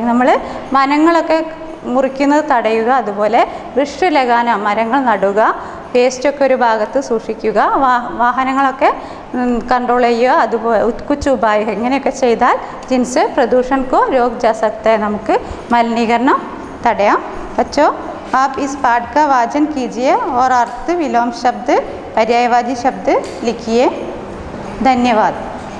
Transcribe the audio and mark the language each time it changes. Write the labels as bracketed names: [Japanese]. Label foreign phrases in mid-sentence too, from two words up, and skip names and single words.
[Malayalam] നമ്മൾ വനങ്ങളൊക്കെ മുറിക്കുന്നത് തടയുക. അതുപോലെ [Hindi] वृक्ष लगाना, [Malayalam] മരങ്ങൾ നടുക. വേസ്റ്റൊക്കെ ഒരു ഭാഗത്ത് സൂക്ഷിക്കുക. വാഹനങ്ങളൊക്കെ കൺട്രോൾ ചെയ്യുക. [Hindi] അതുപോലെ कुछ उपाय [Malayalam] ഇങ്ങനെയൊക്കെ ചെയ്താൽ [Hindi] जिनसे प्रदूषण को रोक जा सकता है, [Malayalam] നമുക്ക് മലിനീകരണം തടയാം. [Hindi] बच्चों, आप इस पाठ का वाचन कीजिए और अर्थ, विलोम शब्द, पर्यायवाची शब्द लिखिए. धन्यवाद.